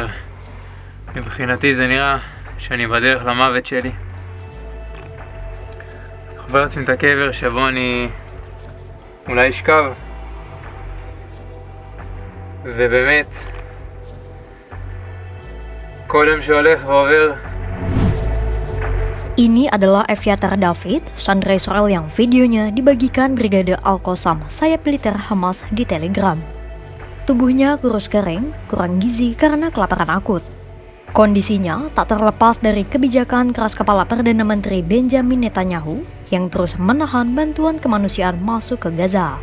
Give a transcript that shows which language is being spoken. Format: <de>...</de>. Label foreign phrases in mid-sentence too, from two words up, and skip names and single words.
<he>מבחינתי זה נראה שאני בדרך למוות שלי. חופר לעצמי את הקבר שבו אני אולי אשכב. ובאמת, כל יום שהולך ועובר.</he> <id>Ini adalah Evyatar David, sandera Israel yang videonya dibagikan Brigade Al-Qassam, sayap militer Hamas di Telegram. Tubuhnya kurus kering, kurang gizi karena kelaparan akut. Kondisinya tak terlepas dari kebijakan keras kepala Perdana Menteri Benjamin Netanyahu yang terus menahan bantuan kemanusiaan masuk ke Gaza.</id>